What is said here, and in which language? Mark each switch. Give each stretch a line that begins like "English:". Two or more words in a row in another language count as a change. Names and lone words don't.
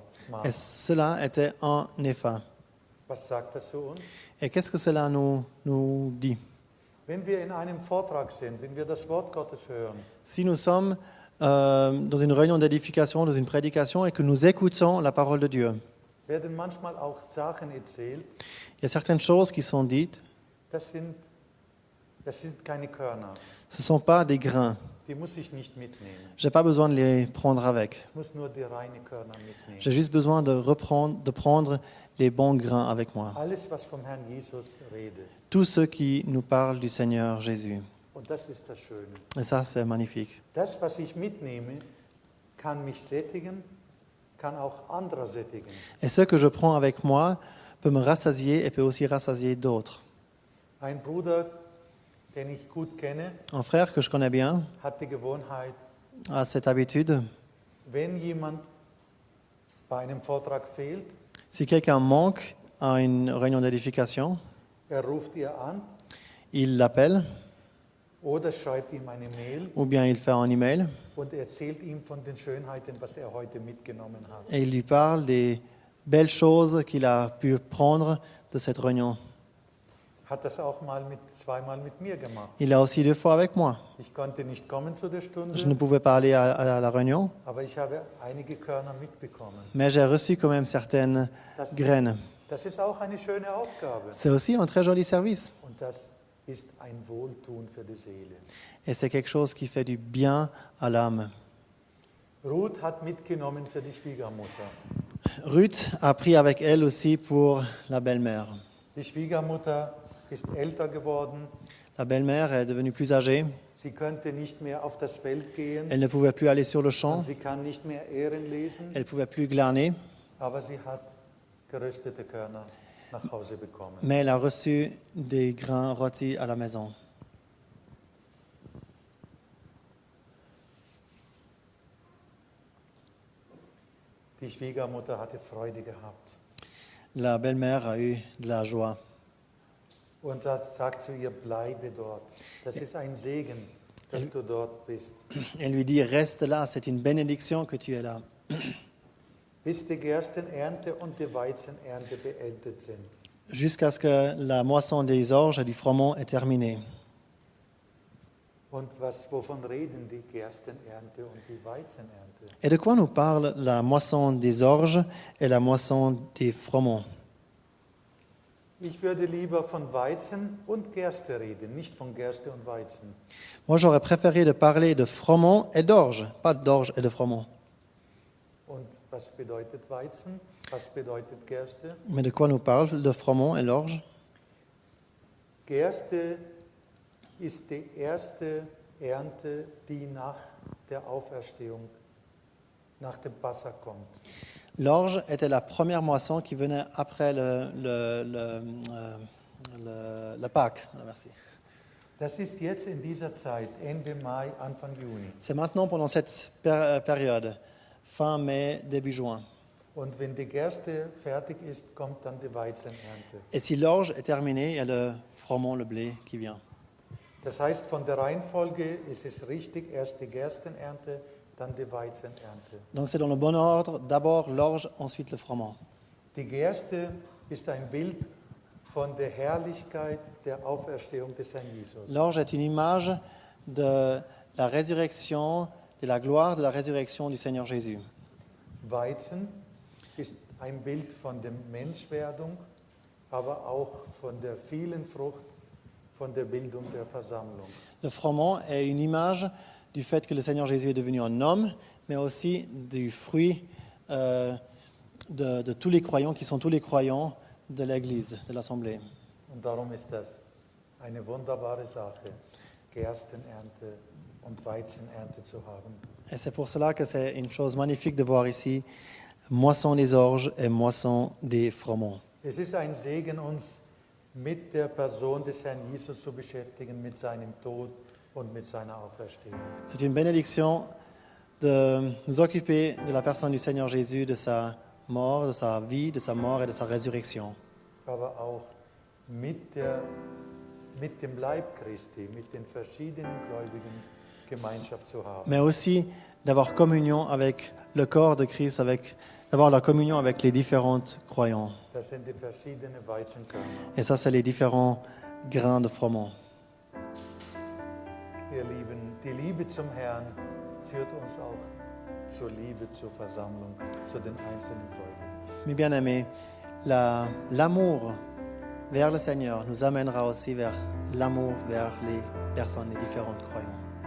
French: Et cela était un épha.
German: Was sagt das zu uns?
French: Et qu'est-ce que cela nous dit?
German: Wenn wir in einem Vortrag sind, wenn wir das Wort Gottes hören,
French: Si nous sommes dans une réunion d'édification, dans une prédication, et que nous écoutons la parole de Dieu,
German: werden manchmal auch Sachen erzählt,
French: il y a certaines choses qui sont dites,
German: das sind keine Körner.
French: ce ne sont pas des grains.
German: Die muss ich nicht mitnehmen.
French: Je n'ai pas besoin de les prendre avec.
German: Ich muss nur die reine Körner mitnehmen.
French: J'ai juste besoin de prendre les bons grains avec moi.
German: Alles, was vom Herrn Jesus redet.
French: Tous ceux qui nous parlent du Seigneur Jésus.
German: Und das ist das Schöne.
French: Et ça, c'est magnifique.
German: Das, was ich mitnehme, kann mich sättigen, kann auch andere sättigen.
French: Et ce que je prends avec moi peut me rassasier et peut aussi rassasier d'autres.
German: Ein Bruder, den ich gut kenne,
French: Un frère que je connais bien
German: hat die Gewohnheit,
French: a cette habitude,
German: wenn jemand bei einem Vortrag fehlt,
French: si quelqu'un manque à une réunion d'édification,
German: ruft ihr an
French: il l'appelle
German: oder schreibt ihm eine Mail
French: ou bien il fait un email
German: und erzählt ihm von den Schönheiten, was heute mitgenommen hat.
French: et il lui parle des belles choses qu'il a pu prendre de cette réunion.
German: Hat das auch zweimal mit mir gemacht.
French: Il l'a aussi 2 fois avec moi.
German: Ich konnte nicht kommen zu der Stunde,
French: Je ne pouvais pas aller à la réunion,
German: aber ich habe einige Körner mitbekommen.
French: mais j'ai reçu quand même certaines graines.
German: Das ist auch eine schöne Aufgabe
French: C'est aussi un très joli service
German: und das ist ein Wohltun für die Seele.
French: et c'est quelque chose qui fait du bien à l'âme.
German: Ruth hat mitgenommen für die Schwiegermutter.
French: Ruth a pris avec elle aussi pour la belle-mère.
German: Die Schwiegermutter ist älter geworden.
French: La belle-mère est devenue plus âgée.
German: Sie könnte nicht mehr auf das Feld gehen.
French: Elle ne pouvait plus aller sur le
German: Und
French: champ.
German: sie kann nicht mehr Ähren lesen.
French: Elle ne pouvait plus glaner.
German: Aber sie hat geröstete Körner nach Hause bekommen.
French: Mais elle a reçu des grains rôtis à la maison.
German: Die Schwiegermutter hatte Freude gehabt.
French: La belle-mère a eu de la joie.
German: und sagt zu ihr, bleibe dort. Das ist ein Segen, dass du dort bist.
French: Elle lui dit, reste là, c'est une bénédiction que tu es là.
German: Bis die Gerstenernte und die Weizenernte beendet sind.
French: Jusqu'à ce que la moisson des orges et du froment est terminée.
German: Und wovon reden die Gerstenernte und die Weizenernte?
French: Et de quoi nous parle la moisson des orges et la moisson des froments?
German: Ich würde lieber von Weizen und Gerste reden, nicht von Gerste und Weizen.
French: Moi, j'aurais préféré de parler de froment et d'orge, pas d'orge et de froment.
German: Und was bedeutet Weizen? Was bedeutet Gerste?
French: Mais de quoi nous parle le froment et l'orge?
German: Gerste ist die erste Ernte, die nach der Auferstehung, nach dem Passa kommt.
French: L'orge était la première moisson qui venait après la Pâque. Ah, merci.
German: Das ist jetzt in dieser Zeit, Ende Mai, Anfang Juni.
French: C'est maintenant pendant cette période, fin mai, début juin.
German: Und wenn die Gerste fertig ist, kommt dann die Weizenernte.
French: Et si l'orge est terminée, il y a le froment, le blé qui vient.
German: Das heißt, von der Reihenfolge ist es richtig, erst die Gerstenernte, dann die Weizenernte.
French: Donc c'est dans le bon ordre, d'abord l'orge, ensuite le froment.
German: Die Gerste ist ein Bild von der Herrlichkeit der Auferstehung des Herrn Jesus.
French: L'orge est une image de la résurrection, de la gloire de la résurrection du Seigneur Jésus.
German: Weizen ist ein Bild von der Menschwerdung, aber auch von der vielen Frucht, von der Bildung der Versammlung.
French: Le froment est une image du fait que le Seigneur Jésus est devenu un homme, mais aussi du fruit de tous les croyants qui sont tous les croyants de l'Église, de l'Assemblée.
German: Und darum ist das eine wunderbare Sache, Gerstenernte und Weizenernte zu haben.
French: Et c'est pour cela que c'est une chose magnifique de voir ici moisson des orges et moisson des froments.
German: Es ist ein Segen, uns mit der Person des Herrn Jesus zu beschäftigen, mit seinem Tod und mit seiner Auferstehung.
French: C'est une bénédiction de nous occuper de la personne du Seigneur Jésus, de sa mort, de sa vie, de sa mort et de sa résurrection.
German: Aber auch mit dem Leib Christi, mit den verschiedenen Gläubigen Gemeinschaft zu haben.
French: Mais aussi d'avoir communion avec le corps de Christ, d'avoir la communion avec les différentes croyants.
German: Das sind die verschiedenen Weizenkörner.
French: Et ça, c'est les différents grains de froment.
German: Ihr Lieben, die Liebe zum Herrn führt uns auch zur Liebe zur Versammlung, zu den einzelnen Gläubigen.
French: Mes bien-aimés, l'amour vers le Seigneur nous amènera aussi vers l'amour vers les personnes, les différentes croyants.